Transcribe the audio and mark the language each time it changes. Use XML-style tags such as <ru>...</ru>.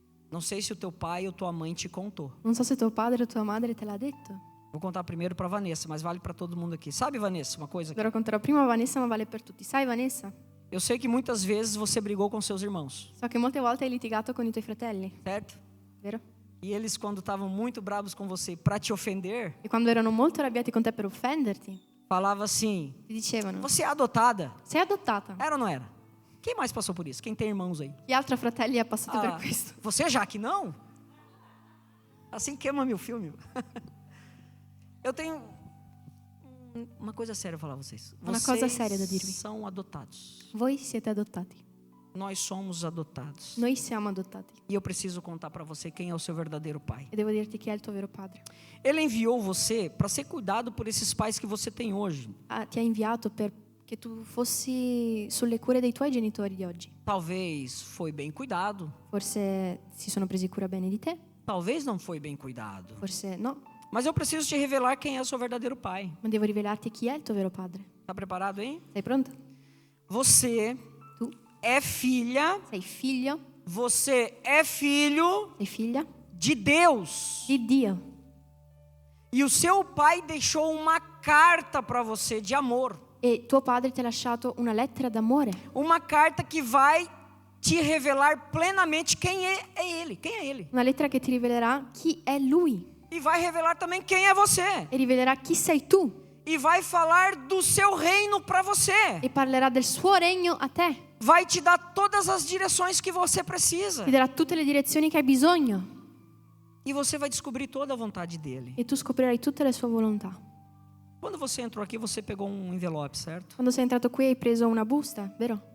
<pt>Não sei se o teu pai ou tua mãe te contou.</pt> <it>Non so se tuo padre o tua madre te l'ha detto.</it> <pt>Vou contar primeiro para Vanessa, mas vale para todo mundo aqui. Sabe, Vanessa, uma coisa?</pt> <it>Ve lo conterò prima a Vanessa, ma vale per tutti. Sai, Vanessa?</it> <pt>Eu sei que muitas vezes você brigou com seus irmãos,</pt> <it>So che molte volte hai litigato con i tuoi fratelli,</it> <pt>certo?</pt> <it>vero?</it> <pt>E eles, quando estavam muito bravos com você para te ofender,</pt> <it>E quando erano molto arrabbiati con te per offenderti,</it> <pt>falava assim:</pt> <it>ti dicevano:</it> <pt>você é adotada.</pt> <it>sei adottata.</it> <pt>Era ou não era? Quem mais passou por isso? Quem tem irmãos aí?</pt> <it>Chi altro fratelli ha passato per questo?</it> <pt>Você já que não? Assim queima meu filme. Eu tenho uma coisa séria para falar a vocês. Uma coisa séria</pt> <it>da dirvi.</it> <pt>São adotados.</pt> <it>Voi siete adottati.</it> <pt>Nós somos adotados.</pt> <it>Noi siamo adottati.</it> <pt>E eu preciso contar para você quem é o seu verdadeiro pai.</pt> <it>E devo dirti chi è il tuo vero padre.</it> <pt>Ele enviou você para ser cuidado por esses pais que você tem hoje.</pt> <it>Ti ha inviato perché tu fossi sulle cure dei tuoi genitori di oggi.</it> <pt>Talvez foi bem cuidado,</pt> <it>Forse si sono presi cura bene di te,</it> <pt>talvez não foi bem cuidado.</pt> <it>forse no.</it> <pt>Mas eu preciso te revelar quem é o seu verdadeiro pai.</pt> <it>Ma devo rivelarti chi è il tuo vero padre.</it> <pt>Tá preparado, hein?</pt> <it>Sei pronto?</it> <pt>Você</pt> <it>Tu</it> <pt>é filha,</pt> <it>sei figlio,</it> <pt>você é filho</pt> <it>sei figlia</it> <pt>de Deus.</pt> <it>di Dio.</it> <pt>E o seu pai deixou uma carta para você de amor.</pt> <it>E tuo padre ti ha lasciato una lettera d'amore.</it> <pt>Uma carta que vai te revelar plenamente quem é ele, quem é ele.</pt> <it>Una lettera che ti rivelerà chi è lui.</it> <pt>E vai revelar também quem é você.</pt> <it>E rivelerà chi sei tu.</it> <pt>E vai falar do seu reino para você.</pt> <it>E parlerà del suo regno a te.</it> <pt>Vai te dar todas as direções que você precisa.</pt> <it>Ti darà tutte le direzioni che hai bisogno.</it> <pt>E você vai descobrir toda a vontade dele.</pt> <it>E tu scoprirai tutte le sue volontà.</it> <pt>Quando você entrou aqui, você pegou um envelope, certo?</pt> <it>Quando sei entrato qui hai preso una busta, vero?</it>